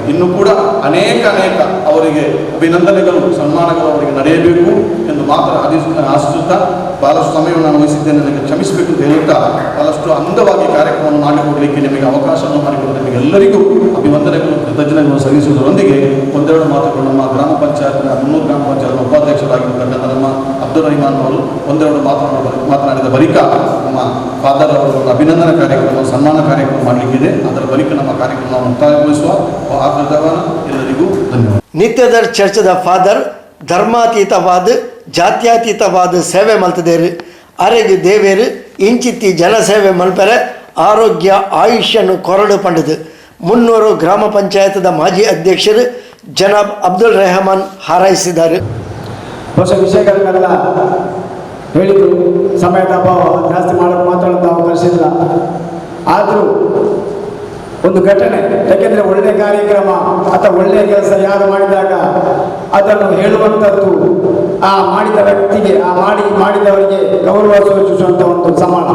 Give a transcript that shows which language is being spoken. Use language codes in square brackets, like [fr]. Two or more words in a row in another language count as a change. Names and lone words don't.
[kn] ಇನ್ನು ಕೂಡ ಅನೇಕ ಅವರಿಗೆ ಅಭಿನಂದನೆಗಳು, ಸನ್ಮಾನಗಳು ಅವರಿಗೆ ನಡೆಯಬೇಕು ಎಂದು ಮಾತ್ರ ಆಶಿಸುತ್ತಾ ಬಹಳಷ್ಟು ಸಮಯವನ್ನು ನಾನು ವಹಿಸಿದ್ದೇನೆ, ನನಗೆ ಕ್ಷಮಿಸಬೇಕು ಅಂತ ಹೇಳುತ್ತಾ ಬಹಳಷ್ಟು ಅಂದವಾಗಿ ಕಾರ್ಯಕ್ರಮವನ್ನು ಮಾಡಿಕೊಡಲಿಕ್ಕೆ ನಿಮಗೆ ಅವಕಾಶವನ್ನು ಮಾಡಿಕೊಟ್ಟು ನಿಮಗೆಲ್ಲರಿಗೂ ಅಭಿವಂದನೆಗಳು, ಕೃತಜ್ಞತೆಗಳನ್ನು ಸಲ್ಲಿಸುವುದರೊಂದಿಗೆ ಒಂದೆರಡು ಮಾತುಗಳು ನಮ್ಮ ಗ್ರಾಮ ಪಂಚಾಯತ್ನ 300 ಗ್ರಾಮ ಪಂಚಾಯತ್ನ ಉಪಾಧ್ಯಕ್ಷರಾಗಿರ್ತಕ್ಕಂಥ ನಮ್ಮ ಅಬ್ದುಲ್ ರಹಿಮಾನ್ ಅವರು ಒಂದೆರಡು ಮಾತನಾಡಿದ ಬಳಿಕ ನಮ್ಮ ಫಾದರ್ ಅವರು ಅಭಿನಂದನಾ ಕಾರ್ಯಕ್ರಮ, ಸನ್ಮಾನ ಕಾರ್ಯಕ್ರಮ ಮಾಡಲಿಕ್ಕಿದೆ. ಅದರ ಬಳಿಕ ನಮ್ಮ ಕಾರ್ಯಕ್ರಮ ಮುಕ್ತಾಯಗೊಳಿಸುವ. ಎಲ್ಲರಿಗೂ ಧನ್ಯವಾದ. [tcy] ನಿತ್ಯದರ್ ಚರ್ಚದ ಫಾದರ್ ಧರ್ಮಾತೀತವಾದ ಜಾತ್ಯತೀತವಾದ ಸೇವೆ ಮಲ್ತದೇರು ಅರೆಗೆ ದೇವೇರು ಇಂಚಿತ್ತಿ ಜನಸೇವೆ ಮಲ್ಪರೆ ಆರೋಗ್ಯ ಆಯುಷ್ಯನ್ನು ಕೊರಡು ಪಂಡದು 300 ಗ್ರಾಮ ಪಂಚಾಯತದ ಮಾಜಿ ಅಧ್ಯಕ್ಷರು ಜನಾಬ್ ಅಬ್ದುಲ್ ರೆಹಮಾನ್ ಹಾರೈಸಿದ್ದಾರೆ. [kn] ಹೊಸ ವಿಷಯಗಳನ್ನೆಲ್ಲ ಹೇಳಿದರು. ಸಮಯದ ಅಭಾವ, ಜಾಸ್ತಿ ಮಾತಾಡೋಂಥ ಅವಕಾಶ ಇಲ್ಲ. ಆದರೂ ಒಂದು ಘಟನೆ, ಯಾಕೆಂದರೆ ಒಳ್ಳೆಯ ಕಾರ್ಯಕ್ರಮ ಅಥವಾ ಒಳ್ಳೆಯ ಕೆಲಸ ಯಾರು ಮಾಡಿದಾಗ ಅದನ್ನು ಹೇಳುವಂಥದ್ದು ಆ ಮಾಡಿದ ವ್ಯಕ್ತಿಗೆ, ಮಾಡಿದವರಿಗೆ ಗೌರವ ಸೂಚಿಸುವಂಥ ಒಂದು ಸಮಾನ.